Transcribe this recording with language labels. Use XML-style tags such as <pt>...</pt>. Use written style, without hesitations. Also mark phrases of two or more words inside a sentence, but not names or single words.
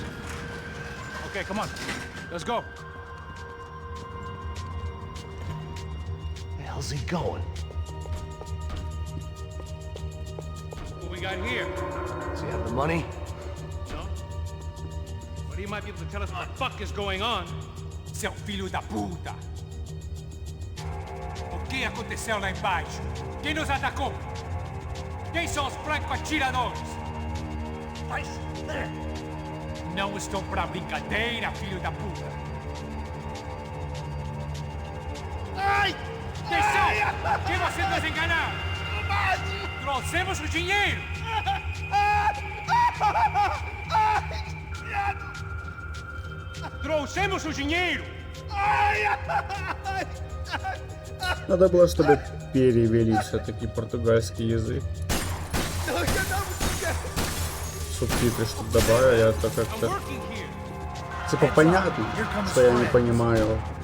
<en>Okay, come on. Let's go. Where the hell's he going? What we got here? Does he have the money? No? But he might be able to tell us what the fuck is going on.</en> <pt>Seu filho da puta! O que aconteceu lá embaixo? Quem nos atacou? Quem são os franco-atiradores? Não estou pra brincadeira, filho da puta! Ai! Atenção! Quem você desenganar? Trouxemos o dinheiro! Trouxemos o dinheiro!</pt> <ru>Надо было, чтобы перевели все-таки португальский язык. Субтитры, чтобы добавили, а то как-то... Типа понятно, что я не понимаю.</ru>